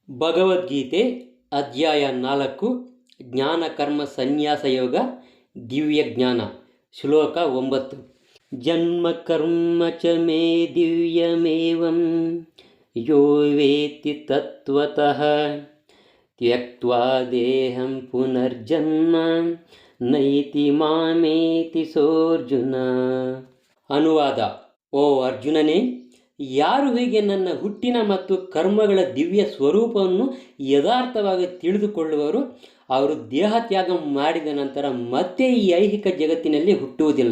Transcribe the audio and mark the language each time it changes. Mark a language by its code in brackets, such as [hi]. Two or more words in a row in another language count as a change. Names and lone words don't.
[sa] ಭಗವದ್ಗೀತೆ ಅಧ್ಯಾಯ 4 ಜ್ಞಾನ ಕರ್ಮ ಸನ್ಯಾಸ ಯೋಗ ದಿವ್ಯ ಜ್ಞಾನ ಶ್ಲೋಕ 9 ಜನ್ಮ ಕರ್ಮ ಚ ಮೇ ದಿವ್ಯಮೇವಂ ಯೋ ವೇತ್ತಿ ತತ್ವತಃ ತ್ಯಕ್ತ್ವಾ ದೇಹಂ ಪುನರ್ಜನ್ಮ ನೈತಿ ಮಾಮೇತಿ ಸೋರ್ಜುನ. [kn] ಅನುವಾದ: ಓ ಅರ್ಜುನನೇ, ಯಾರು ಹೀಗೆ ನನ್ನ ಹುಟ್ಟಿನ ಮತ್ತು ಕರ್ಮಗಳ ದಿವ್ಯ ಸ್ವರೂಪವನ್ನು ಯಥಾರ್ಥವಾಗಿ ತಿಳಿದುಕೊಳ್ಳುವರು, ಅವರು ದೇಹತ್ಯಾಗ ಮಾಡಿದ ನಂತರ ಮತ್ತೆ ಈ ಐಹಿಕ ಜಗತ್ತಿನಲ್ಲಿ ಹುಟ್ಟುವುದಿಲ್ಲ.